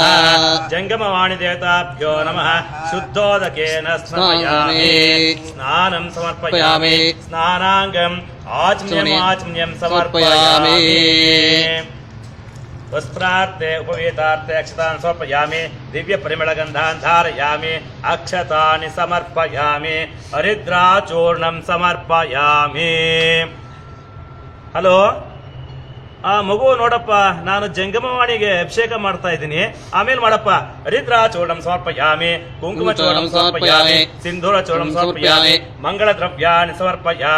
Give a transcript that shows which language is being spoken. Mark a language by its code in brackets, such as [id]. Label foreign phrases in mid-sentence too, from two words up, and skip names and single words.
[sa] जंगमवाणी देवताभ्यो नमः शुद्धोदकेन स्नापयामि स्नानं समर्पयामि स्नानाङ्गम् आचमनीयं समर्पयामि वस्त्रार्थे उपवेतार्थे अक्षतान् समर्पयामि दिव्य परिमलगन्धान् धारयामि अक्षतानि समर्पयामि हरिद्राचूर्णं समर्पयामि [kn] ಹಲೋ ಮಗು ನೋಡಪ್ಪ ನಾನು ಜಂಗಮವಾಣಿಗೆ ಅಭಿಷೇಕ ಮಾಡ್ತಾ ಇದ್ದೀನಿ ಆಮೇಲೆ ಮಾಡಪ್ಪ [sa] ಹರಿದ್ರಾಚೂರ್ಣಂ ಸಮರ್ಪಯಾಮಿ ಕುಂಕುಮ ಚೂರ್ಣಂ ಸಮರ್ಪಯಾಮಿ ಸಿಂಧೂರ ಚೂರ್ಣಂ ಸಮರ್ಪಯಾಮಿ ಮಂಗಳ ದ್ರವ್ಯಾಣಿ ಸಮರ್ಪಯಾಮಿ